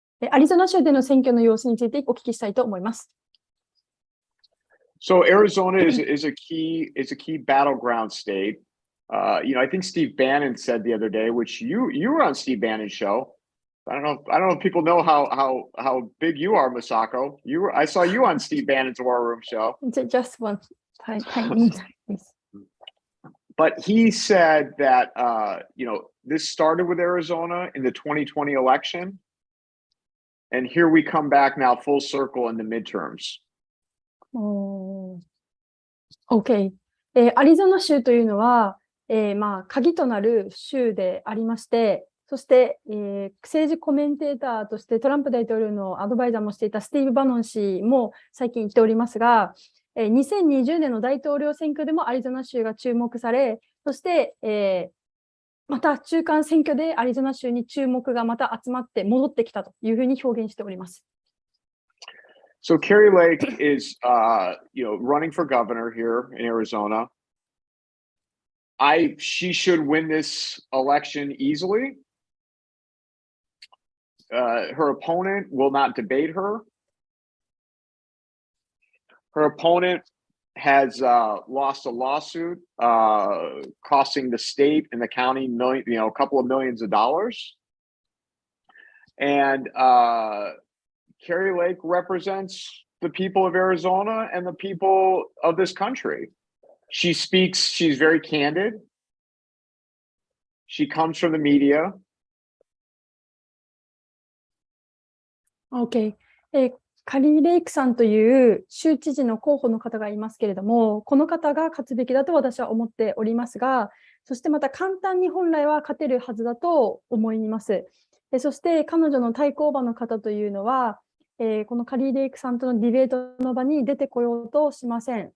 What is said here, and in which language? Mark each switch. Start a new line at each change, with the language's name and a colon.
Japanese: アリゾナ州での選挙の様子についてお聞きしたいと思います。
English: So Arizona is a key battleground state. I think Steve Bannon said the other day, which you were on Steve Bannon's show. I don't know if people know how big you are, Masako. I saw you on Steve Bannon's War Room show. Just one time. But he said that this started with Arizona in the 2020 election, and here we come back now full circle in the midterms. OK。
Japanese: アリゾナ州というのは、鍵となる州でありまして、そして、政治コメンテーターとしてトランプ大統領のアドバイザーもしていたスティーブ・バノン氏も最近言っておりますが、2020年の大統領選挙でもアリゾナ州が注目され、そして、また中間選挙でアリゾナ州に注目がまた集まって戻ってきたというふうに表現しております。
English: So Carrie Lake is, running for governor here in Arizona. She should win this election easily. Her opponent will not debate her. Her opponent has lost a lawsuit costing the state and the county a couple of millions of dollars. And Carrie Lake represents the people of Arizona and the people of this country. She's very candid. She comes from the media. OK。
Japanese: カリー・レイクさんという州知事の候補の方がいますけれども、この方が勝つべきだと私は思っておりますが、そしてまた簡単に本来は勝てるはずだと思います。そして彼女の対抗馬の方というのは、このカリー・レイクさんとのディベートの場に出てこようとしません。